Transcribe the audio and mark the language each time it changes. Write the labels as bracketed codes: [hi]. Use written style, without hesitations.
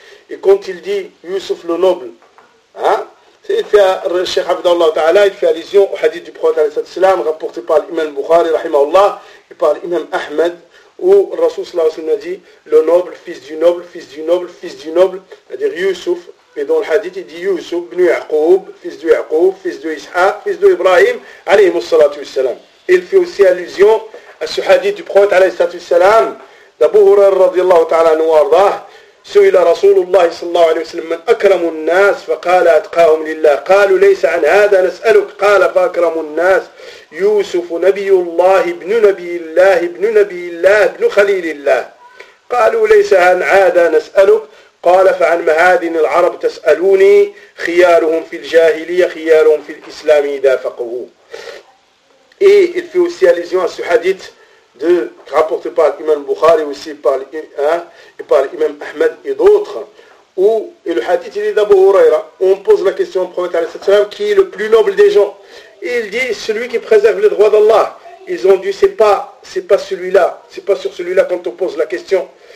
[fr] Et quand il dit Youssef le noble, hein, il fait le Cheikh Abdallah ta'ala, il fait allusion au hadith du prophète alayhi salatu wa sallam rapporté par l'imam Bukhari rahimahullah et par l'imam Ahmed, où le Rasoul sallallahu alayhi wa sallam a dit le noble, fils du noble, fils du noble, fils du noble, c'est-à-dire Youssef. Et dans le hadith, il dit Youssouf ibn Yaqub, fils de Yaqub, fils de Ishaq, fils de Ibrahim, alayhi salatu wassalam. Il fait aussi allusion à ce hadith du prophète, alayhi salatu wassalam, d'Abu Hurairah radiyallahu ta'ala anhu warḍah, [ar] سئل رسول الله صلى الله عليه وسلم من أكرم الناس فقال أتقاهم لله، قالوا ليس عن هذا نسألك، قال فأكرم الناس يوسف نبي الله ابن نبي الله ابن نبي الله ابن خليل الله، قالوا ليس عن هذا نسألك، قال فعن معادن العرب تسألوني خيارهم في الجاهلية خيارهم في الإسلام إذا فقهوا. [fr] Et il fait aussi allusion à ce hadith de rapporté par l'imam Bukhari aussi par l'imam Ahmed et d'autres, où, et le hadith il est d'Abu Huraira, où on pose la question au prophète, qui est le plus noble des gens. Et il dit, celui qui préserve les droits d'Allah. Ils ont dit, c'est pas celui-là, c'est pas sur celui-là quand on pose la question.